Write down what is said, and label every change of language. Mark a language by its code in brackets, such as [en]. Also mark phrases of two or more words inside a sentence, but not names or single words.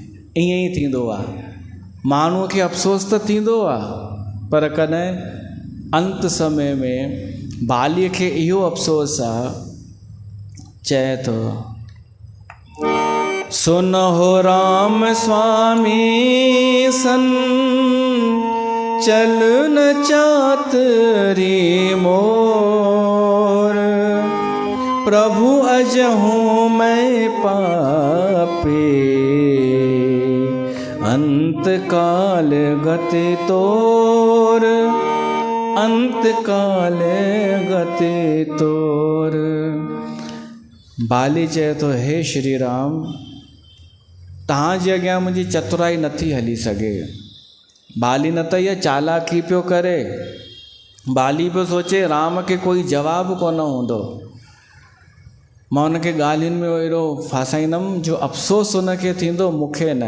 [sd] ईअं ई थींदो आहे, माण्हूअ खे अफ़सोस त थींदो आहे, पर कॾहिं अंत समय में बालीअ खे इहो अफ़सोस आहे, चए थो [awa] सुनहो राम स्वामी सन, चल न चातरी मोर, प्रभु अजहूँ मैं पापी, अंत काल गति तोर, अंत काल गति तोर। [sd] बाली चए थो हे श्री राम, तव्हांजे अॻियां मुंहिंजी चतुराई नथी हली सघे। बाली न त इहा चालाकी पियो करे, बाली पियो सोचे राम खे कोई जवाबु कोन हूंदो, मां उनखे ॻाल्हियुनि में अहिड़ो फासाईंदमि जो अफ़सोस उनखे थींदो, मूंखे न।